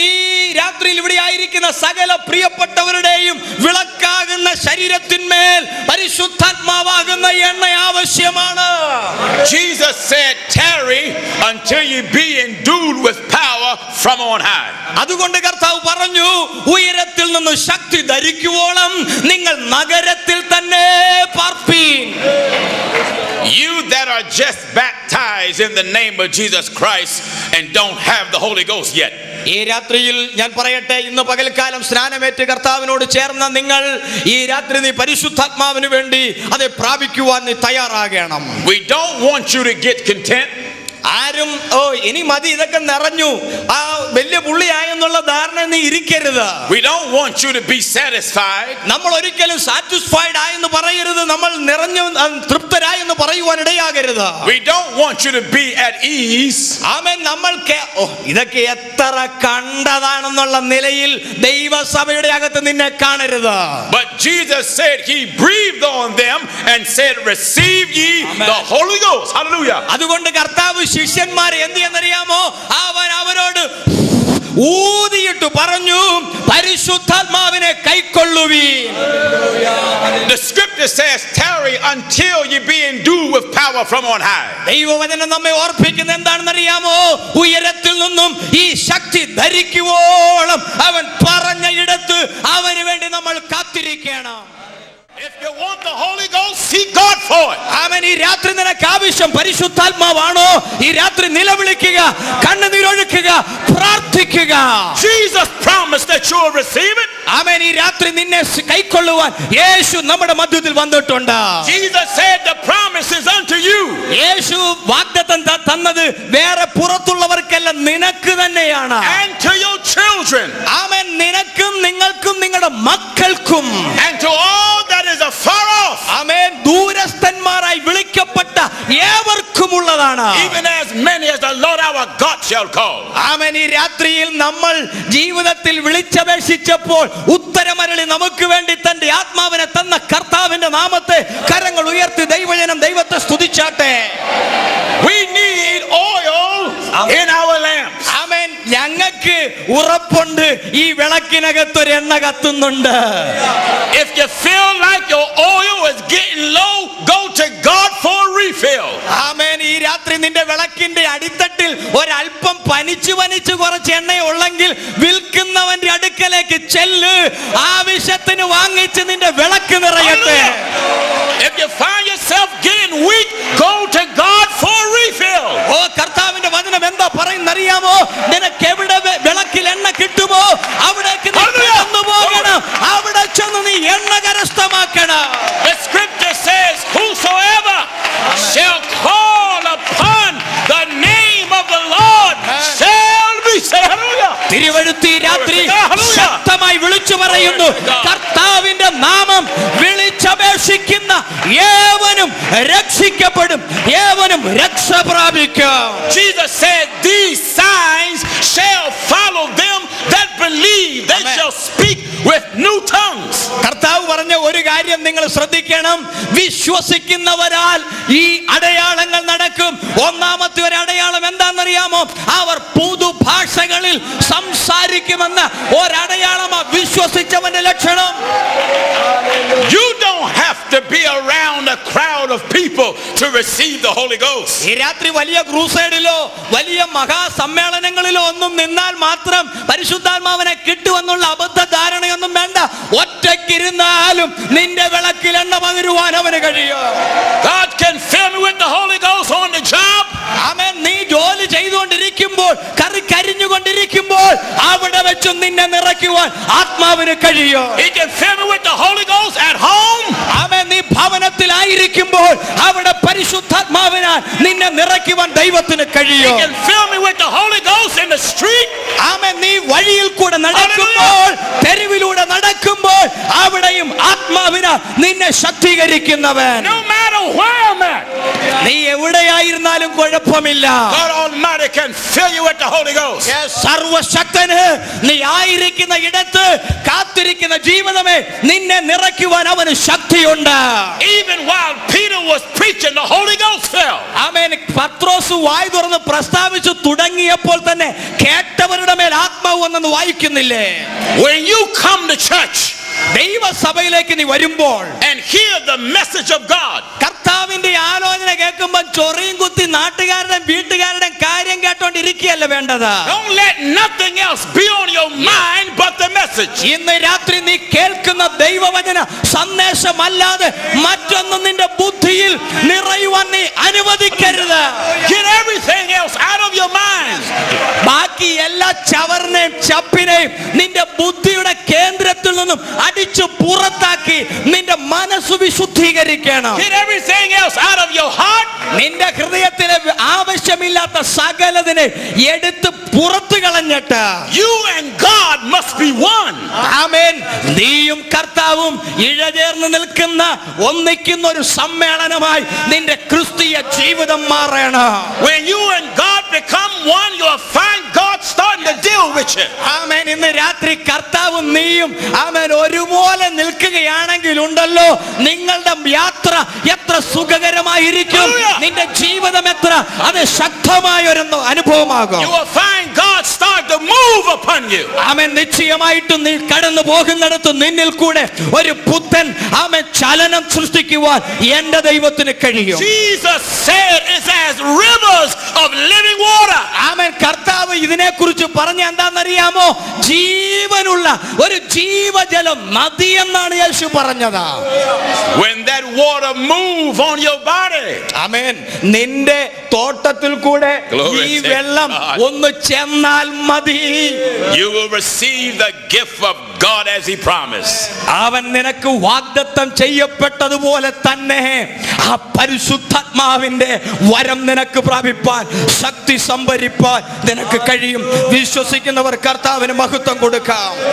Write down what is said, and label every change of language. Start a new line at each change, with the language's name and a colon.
Malayalam: ഈ രാത്രിയിൽ ഇവിടെ ആയിരിക്കുന്ന സകല പ്രിയപ്പെട്ടവരുടെയും വിളക്കാകുന്ന ശരീരത്തിന്മേൽ പരിശുദ്ധാത്മാവാകുന്ന എണ്ണ ആവശ്യമാണ്.
English: Jesus said, tarry until you be endued with power from on high.
Malayalam: അതുകൊണ്ട് കർത്താവ് പറഞ്ഞു, ഉയരത്തിൽ നിന്ന് ശക്തി ധരിക്കുവോളം നിങ്ങൾ നഗരത്തിൽ തന്നെ പാർപ്പീൻ.
English: You that are just baptized baptized in the name of Jesus Christ and don't have the Holy Ghost yet.
Malayalam: ഈ രാത്രിയിൽ ഞാൻ പറയട്ടെ, ഇന്ന് പകൽക്കാലം സ്നാനമേറ്റ് കർത്താവിനോട് ചേർന്ന നിങ്ങൾ ഈ രാത്രി നീ പരിശുദ്ധാത്മാവിന് വേണ്ടി അത് പ്രാപിക്കുവാൻ നീ തയ്യാറാകണം.
English: We don't want you to get content.
Malayalam: ആരും ഇനി മതി, ഇതൊക്കെ നിറഞ്ഞു, ആ വലിയ പുള്ളിയായെന്നുള്ള ധാരണ നീ ഇരിക്കരുത്.
English: We don't want you to be satisfied.
Malayalam: നമ്മൾ ഒരിക്കലും സാറ്റിസ്ഫൈഡ് ആയെന്ന് പറയരുത്, നമ്മൾ നിറഞ്ഞു തൃപ്തരായെന്ന് പറയുവാൻ ഇടയാകരുത്.
English: We don't want you to be at ease.
Malayalam: ആമേൻ. നമ്മൾക്ക് ഇതൊക്കെ എത്ര കണ്ടതാണെന്നുള്ള നിലയിൽ ദൈവസഭയുടെ അകത്ത് നിന്നെ കാണരുത്.
English: But Jesus said he breathed on them and said, receive ye the Holy Ghost. Hallelujah.
Malayalam: അതുകൊണ്ട് കർത്താവ് ശിഷ്യന്മാരെ എന്ത് ചെയ്യുന്നറിയാമോ, അവൻ അവരോട് ഊതിയിട്ട് പറഞ്ഞു, പരിശുദ്ധാത്മാവിനെ കൈക്കൊള്ളുവീൻ.
English: The scripture says, tarry until you be endued with power from on high.
Malayalam: ദൈവവചനം നമ്മെ ഓർപ്പിക്കുന്ന എന്താണെന്നറിയാമോ, ഉയരത്തിൽ നിന്നും ഈ ശക്തി ധരിക്കുവോളം അവൻ പറഞ്ഞ ഇടത്ത് അവന് വേണ്ടി നമ്മൾ കാത്തിരിക്കണം.
English: If you want the Holy Ghost, seek God for it.
Malayalam: ആമേൻ. ഈ രാത്രി നിനക്ക് ആവശ്യം പരിശുദ്ധാത്മാവാണോ? ഈ രാത്രി നിലവിളിക്കുക, കണ്ണുനീരൊഴുക്കുക, പ്രാർത്ഥിക്കുക.
English: Jesus promised that you will receive it.
Malayalam: ആമേൻ. ഈ രാത്രി നിന്നെ കൈക്കൊള്ളുവാൻ യേശു നമ്മുടെ മധ്യത്തിൽ വന്നിട്ടുണ്ട്.
English: Jesus said the promise is unto you.
Malayalam: യേശു വാഗ്ദത്തം തന്നത് വേറെ പുറത്തുള്ളവർക്കല്ല, നിനക്ക് തന്നെയാണ്.
English: And to your children.
Malayalam: ആമേൻ. നിനക്കും നിങ്ങൾക്കും നിങ്ങളുടെ മക്കൾക്കും.
English: And to all that is afar off.
Malayalam: Amen. ദൂരസ്ഥന്മാരായി വിളിക്കപ്പെട്ട ഏവർക്കുമുള്ളതാണ്.
English: Even as many as the Lord our God shall call.
Malayalam: ആമേൻ. ഈ രാത്രിയിൽ നമ്മൾ ജീവിതത്തിൽ വിളിച്ചപേക്ഷിച്ചപ്പോൾ ഉത്തരമരളി നമുക്ക് വേണ്ടി തന്റെ ആത്മാവിനെ തന്ന കർത്താവിന്റെ നാമത്തെ കരങ്ങൾ ഉയർത്തി ദൈവജനം ദൈവത്തെ സ്തുതിച്ചാട്ടെ.
English: We need oil in our lamps.
Malayalam: ആമേൻ. ഞങ്ങൾക്ക് ഉറപ്പുണ്ട്, ഈ വിളക്കിനകത്തൊരു എണ്ണ കത്തുന്നുണ്ട്.
English: If you feel like your oil is getting low, go to God for a refill.
Malayalam: ആമേൻ. ഈ രാത്രി നിന്റെ വിളക്കിന്റെ അടിത്തട്ടിൽ ഒരല്പം പനിച്ചു കുറച്ച് എണ്ണ ഉള്ളെങ്കിൽ വിൽക്കുന്നവന്റെ അടുക്കലേക്ക് ചെല്ല്, ആവശ്യത്തിന് വാങ്ങിച്ച് നിന്റെ വിളക്ക് നിറയട്ടെ.
English: If you find yourself getting weak, go to God for a refill.
Malayalam: കർത്താവിന്റെ വചനം എന്താ പറയുന്നറിയാമോ, നിനക്ക് എവിടെ വിളക്കിൽ എണ്ണ കിട്ടുമോ അവിടേക്ക് നീ കടന്നു പോകണം, അവിടെ ചെന്ന് നീ എണ്ണ കരസ്ഥമാക്കണം.
English: The scripture says, whosoever shall call upon the name of the Lord shall be saved. Hallelujah.
Malayalam: തിരുവഴുത്തി രാത്രി ശക്തമായി വിളിച്ചു പറയുന്നു, കർത്താവിന്റെ നാമം വിളിച്ചപേക്ഷിക്കുന്ന ഏവനും രക്ഷിക്കപ്പെടും, ഏവനും രക്ഷ പ്രാപിക്കും.
English: Jesus said, these signs shall follow them that believe. They shall speak with new tongues.
Malayalam: കർത്താവ് പറഞ്ഞ ഒരു കാര്യം നിങ്ങൾ ശ്രദ്ധിക്കണം, വിശ്വസിക്കുന്നവരാൽ ഈ അടയാളങ്ങൾ നടക്കും. ഒന്നാമത്തെ ഒരു അടയാളം എന്താണെന്നറിയാമോ, അവർ പുതുഭാഷകളിൽ സംസാരിക്കുമെന്ന ഒരടയാളമാ വിശ്വസിച്ചവന്റെ ലക്ഷണം.
English: You don't have to be around a crowd of people to receive the Holy Ghost.
Malayalam: ഈ രാത്രി വലിയ ക്രൂസൈഡിലോ വലിയ മഹാസമ്മേളനങ്ങളിലോ ഒന്നും നിന്നാൽ മാത്രം പരിശുദ്ധാത്മാവിനെ കിട്ടുമെന്നുള്ള അബദ്ധ ധാരണയൊന്നും വേണ്ട. ഒറ്റയ്ക്കിരുന്നാലും നിന്റെ വിളക്കിൽ എണ്ണ പകരുവാൻ അവന് കഴിയും.
English: God can fill me with the Holy Ghost on the job.
Malayalam: ആമേൻ. നീ ജോലി ചെയ്തുകൊണ്ടിരിക്കുമ്പോൾ, കരിഞ്ഞുകൊണ്ടിരിക്കുമ്പോൾ അവിടെ വെച്ചും നിന്നെ നിറയ്ക്കുവാൻ ആത്മാവിന് കഴിയും.
English: He can fill me with the Holy Ghost at home.
Malayalam: ആമേൻ. നീ ഭവനത്തിലായിരിക്കുമ്പോൾ അവിടെ പരിശുദ്ധാത്മാവിനാൽ നിന്നെ നിറയ്ക്കുവാൻ ദൈവത്തിന് കഴിയും.
English: He can fill me with the Holy Ghost in the street.
Malayalam: ആമേൻ. നീ വഴിയിൽ കൂടെ നടക്കുമ്പോൾ, തെരുവിലൂടെ നടക്കുമ്പോൾ അവിടെയും ആത്മാവിനാൽ നിന്നെ ശക്തീകരിക്കുന്നവൻ.
English: No matter where I'm at,
Malayalam: നീ എവിടെയായിരുന്നാലും കുഴപ്പമില്ല.
English: God Almighty can fill you with the Holy Ghost.
Malayalam: സർവശക്തന് നീ ആയിരിക്കുന്ന ഇടത്ത് കാത്തിരിക്കുന്ന ജീവിതമേ നിന്നെ നിറയ്ക്കുവാൻ അവന് ശക്തിയുണ്ട്.
English: Even while Peter was preaching, the Holy Ghost fell.
Malayalam: ആമേൻ. പത്രോസ് വായ് തുറന്ന് പ്രസ്താവിച്ചു തുടങ്ങിയപ്പോൾ തന്നെ കേട്ടവരുടെ മേൽ ആത്മാവ് വന്നെന്ന് വായിക്കുന്നില്ലേ?
English: When you come to church
Malayalam: ദൈവസഭയിലേക്ക് നീ വരുമ്പോൾ
English: and hear the message of God,
Malayalam: കർത്താവിന്റെ ആലോചന കേൾക്കുമ്പോൾ ചൊറിയും കുത്തി നാട്ടുകാരുടെയും വീട്ടുകാരുടെയും കാര്യം കേട്ടോണ്ടിരിക്കുകയല്ല വേണ്ടത്.
English: don't let nothing else be on your mind but the message.
Malayalam: ഇന്ന് രാത്രി നീ കേൾക്കുന്ന ദൈവവചന സന്ദേശമല്ലാതെ മറ്റൊന്നും നിന്റെ ബുദ്ധിയിൽ നിറയുവാൻ നീ അനുവദിക്കരുത്.
English: Get every everything else out of your mind.
Malayalam: ബാക്കി എല്ലാ ചവറിനെയും ചപ്പിനെയും നിന്റെ ബുദ്ധിയുടെ കേന്ദ്രത്തിൽ നിന്നും അടിച്ചു പുറത്താക്കി നിന്റെ മനസ്സ് വിശുദ്ധീകരിക്കണം.
English: Get everything else out of your heart.
Malayalam: നിന്റെ ഹൃദയത്തിലെ ആവശ്യമില്ലാത്ത സകലതിനെ എടുത്ത് പുറത്തു കളഞ്ഞിട്ട്
English: You and God must be one.
Malayalam: ആമേൻ. നീയും കർത്താവും ഇഴചേർന്ന് നിൽക്കുന്ന ഒന്നിക്കുന്ന ഒരു സമ്മേളനമായി നിന്റെ ക്രിസ്തീയ ജീവിതം മാറണം.
English: When you and God become one, you'll find God starting to deal with you.
Malayalam: ആമേൻ. ഇന്ന് രാത്രി കർത്താവും നീയും ആമേൻ ഒരുപോലെ നിൽക്കുകയാണെങ്കിൽ ഉണ്ടല്ലോ, നിങ്ങളുടെ യാത്ര എത്ര സുഖകരമായിരിക്കും, നിന്റെ ജീവിതം എത്ര അത് ശക്തമായ ഒരു അനുഭവമാകും.
English: You will find God start to move upon you.
Malayalam: ആമേൻ. നിശ്ചയമായിട്ടും നീ കടന്നു പോകുന്നിടത്ത് നിന്നിൽ കൂടെ ഒരു പുത്തൻ ആമേൻ ചലനം സൃഷ്ടിക്കുവാൻ എന്റെ ദൈവത്തിന് കഴിയും.
English: Jesus said it's as rivers of living water.
Malayalam: ആമേൻ. കർത്താവ് ഇതിനെക്കുറിച്ച് പറഞ്ഞ എന്താണെന്നറിയാമോ? ജീവനുള്ള ഒരു ജീവജലം നദി എന്നാണ് യേശു പറഞ്ഞത്.
English: When that water move on your body,
Malayalam: ആമേൻ, നിന്റെ തോട്ടത്തിൽ കൂടെ
English: Glory
Malayalam: ഈ
English: to
Malayalam: വെള്ളം
English: God.
Malayalam: ഒന്ന് ചെന്നാൽ മതി,
English: you will receive the gift of God as he promised.
Malayalam: അവൻ നിനക്ക് വാഗ്ദത്തം ചെയ്യപ്പെട്ടതുപോലെ തന്നെ ആ പരിശുദ്ധാത്മാവിന്റെ വരം നിനക്ക് പ്രാപിപ്പാൻ, ശക്തി സംഭരിപ്പാൻ നിനക്ക് കഴിയും. വിശ്വസിക്കുന്നവർ കർത്താവിന് മഹത്വം കൊടുക്കാം.